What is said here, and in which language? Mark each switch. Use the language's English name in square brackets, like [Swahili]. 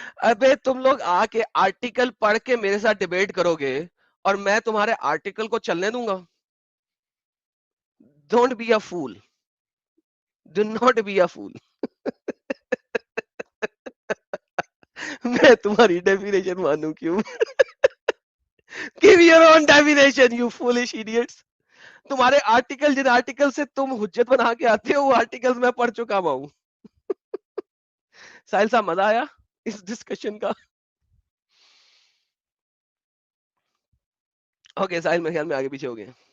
[Urdu] ابے تم لوگ آ کے آرٹیکل پڑھ کے میرے ساتھ ڈیبیٹ کرو گے اور میں تمہارے آرٹیکل کو چلنے دوں گا؟ [English] don't be a fool, [Urdu] do not be اے فول. میں تمہاری ڈیفینیشن مانوں کیوں؟ [English] Give your own definition, you foolish idiots. [Urdu] تمہارے آرٹیکل، جن آرٹیکل سے تم حجت بنا کے آتے ہو، وہ آرٹیکل میں پڑھ چکا ہوں. ساحل صاحب مزہ آیا اس ڈسکشن کا؟ اوکے ساحل میرے خیال میں آگے پیچھے ہو گئے.